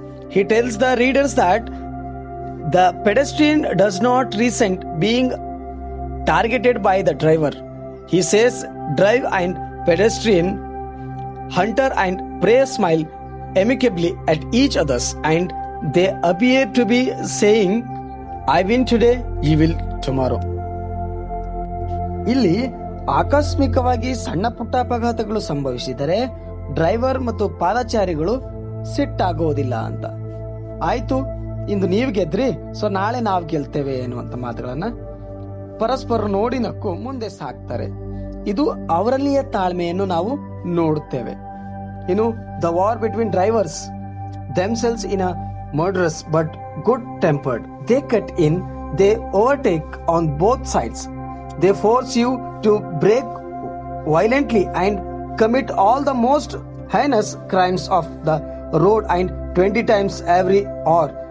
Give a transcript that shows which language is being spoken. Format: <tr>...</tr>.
<en>He tells the readers that the pedestrian does not resent being targeted by the driver. He says drive and pedestrian, hunter and prey smile amicably at each other and they appear to be saying, I win today, you will tomorrow.</en> <kn>ಇಲ್ಲಿ ಆಕಸ್ಮಿಕವಾಗಿ ಸಣ್ಣ ಪುಟ್ಟ ಅಪಘಾತಗಳು ಸಂಭವಿಸಿದರೆ driver ಮತ್ತು ಪಾದಚಾರಿಗಳು ಸಿಟ್ಟಾಗೋದಿಲ್ಲ ಅಂತ. ಆಯ್ತು, ಇಂದು ನೀವು ಗೆದ್ರಿ, ಸೊ ನಾಳೆ ನಾವು ಗೆಲ್ತೇವೆ ಎನ್ನುವಂತ ಮಾತುಗಳನ್ನ ಪರಸ್ಪರ ನೋಡಿ ನಕ್ಕು ಮುಂದೆ ಸಾಕ್ತಾರೆ. ಇದು ಅವರಲ್ಲಿಯ ತಾಳ್ಮೆಯನ್ನು ನಾವು ನೋಡುತ್ತೇವೆ. ಇನ್ನು</kn> <en>The war between drivers themselves in a murderous but good tempered. They cut in, they overtake on both sides. They force you to brake violently and commit all the most heinous crimes of the road and 20 times every hour.</en>